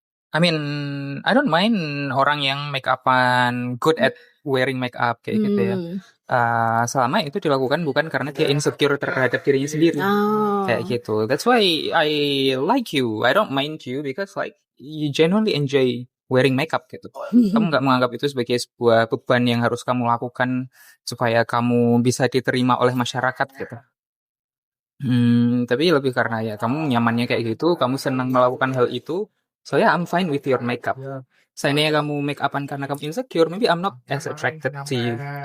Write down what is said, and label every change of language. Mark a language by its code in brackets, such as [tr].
[en] I mean, I don't mind [id] orang yang make upan [en] good at wearing make up [id] kayak gitu ya. Selama itu dilakukan bukan karena dia insecure terhadap dirinya sendiri. Kayak gitu. [en] That's why I like you. I don't mind you because like you genuinely enjoy wearing makeup [id] gitu. Kamu nggak menganggap itu sebagai sebuah beban yang harus kamu lakukan supaya kamu bisa diterima oleh masyarakat gitu. Tapi lebih karena ya kamu nyamannya kayak gitu, kamu senang melakukan hal itu. [en] So yeah, I'm fine with your makeup. [id] Seandainya kamu make upan karena kamu insecure, [en] maybe I'm not as attracted to you.